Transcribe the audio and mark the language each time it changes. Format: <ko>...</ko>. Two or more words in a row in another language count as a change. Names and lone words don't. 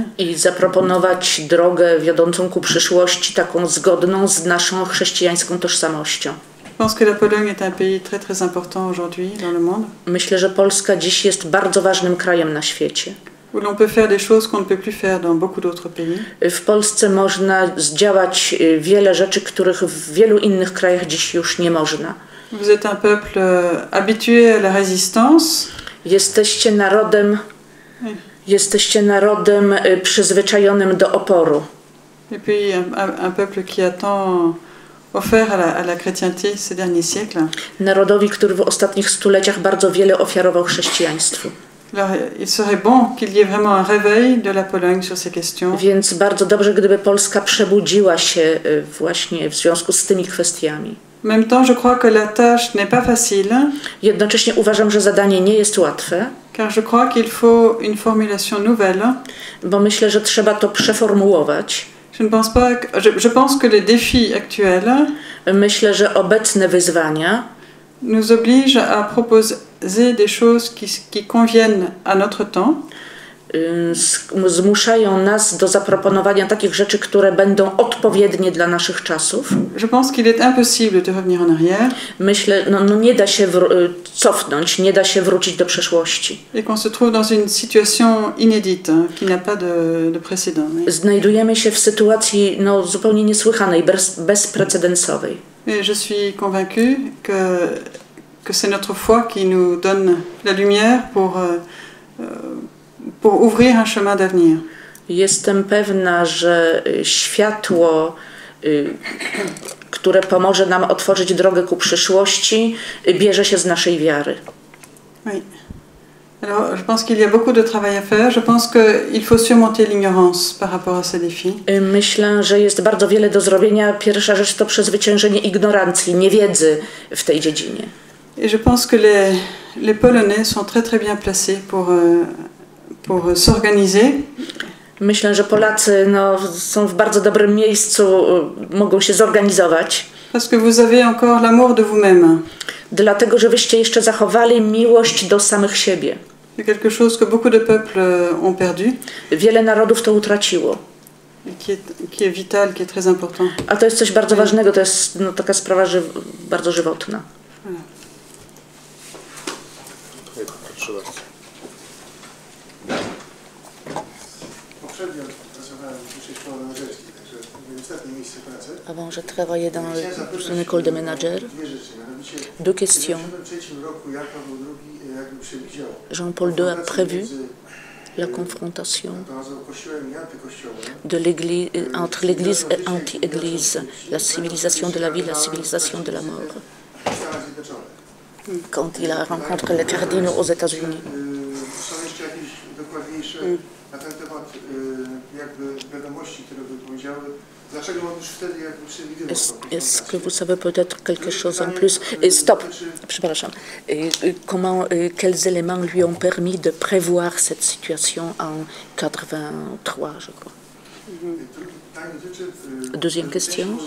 <pl>I zaproponować drogę wiodącą ku przyszłości, taką zgodną z naszą chrześcijańską tożsamością.</pl> <fr>Je pense que la Pologne est un pays très très important aujourd'hui dans le monde.</fr> <pl>Myślę, że Polska dziś jest bardzo ważnym krajem na świecie.</pl> <fr>Où l'on peut faire des choses qu'on ne peut plus faire dans beaucoup d'autres pays.</fr> <pl>W Polsce można zdziałać wiele rzeczy, których w wielu innych krajach dziś już nie można.</pl> <fr>Vous êtes un peuple habitué à la résistance.</fr> <pl>Jesteście narodem przyzwyczajonym do oporu.</pl> <fr>Et puis un peuple qui a tant offert à la chrétienté ces derniers siècles.</fr> <pl>Narodowi, który w ostatnich stuleciach bardzo wiele ofiarował chrześcijaństwu.</pl> <fr>Alors, il serait bon qu'il y ait vraiment un réveil de la Pologne sur ces questions.</fr> <pl>Więc bardzo dobrze, gdyby Polska przebudziła się właśnie w związku z tymi kwestiami.</pl> <fr>En même temps, je crois que la tâche n'est pas facile.</fr> <pl>Jednocześnie uważam, że zadanie nie jest łatwe.</pl> <fr>Car je crois qu'il faut une formulation nouvelle.</fr> <pl>Bo myślę, że trzeba to przeformułować.</pl> <fr>Je pense que les défis actuels.</fr> <pl>Myślę, że obecne wyzwania</pl> <fr>nous obligent à proposer des choses qui conviennent à notre temps.</fr> <pl>Zmuszają nas do zaproponowania takich rzeczy, które będą odpowiednie dla naszych czasów.</pl> <fr>Je pense qu'il est impossible de revenir en arrière.</fr> <pl>Myślę, nie da się cofnąć, nie da się wrócić do przeszłości.</pl> <fr>Et qu'on se trouve dans une situation inédite, qui n'a pas de précédent.</fr> <pl>Znajdujemy się w sytuacji zupełnie niesłychanej, bezprecedensowej.</pl> <fr>Et je suis convaincue que c'est notre foi qui nous donne la lumière pour ouvrir un chemin d'avenir.</fr> <pl>Jestem pewna, że światło, które pomoże nam otworzyć drogę ku przyszłości, bierze się z naszej wiary.</pl> <fr>Oui. Alors, je pense qu'il y a beaucoup de travail à faire. Je pense qu'il faut surmonter l'ignorance par rapport à ces défis.</fr> <pl>Myślę, że jest bardzo wiele do zrobienia. Pierwsza rzecz to przezwyciężenie ignorancji, niewiedzy w tej dziedzinie.</pl> <fr>Et je pense que les Polonais sont très très bien placés pour s'organiser.</fr> <pl>Myślę, że Polacy są w bardzo dobrym miejscu, mogą się zorganizować.</pl> <fr>Parce que vous avez encore l'amour de vous-même.</fr> <pl>Dlatego, że wyście jeszcze zachowali miłość do samych siebie.</pl> <fr>C'est quelque chose que beaucoup de peuples ont perdu.</fr> <pl>Wiele narodów to utraciło.</pl> <fr>Qui est vital, qui est très important.</fr> <pl>A to jest coś bardzo ważnego, to jest taka sprawa bardzo żywotna.</pl> <fr>Voilà. Avant, je travaillais dans une école de manager. Deux questions. Jean-Paul II a prévu la confrontation entre l'Église et anti-Église, la civilisation de la vie, la civilisation de la mort. Quand il a rencontré les cardinaux aux États-Unis.</fr> <pl>Na ten temat jakby wiadomości, które by powiedziały,</pl> <fr>Est-ce que vous savez peut-être quelque chose en plus?</fr> <pl>Stop, przepraszam.</pl> <fr>Quels éléments lui ont permis de prévoir cette situation en 83, je crois? Deuxième question.</fr>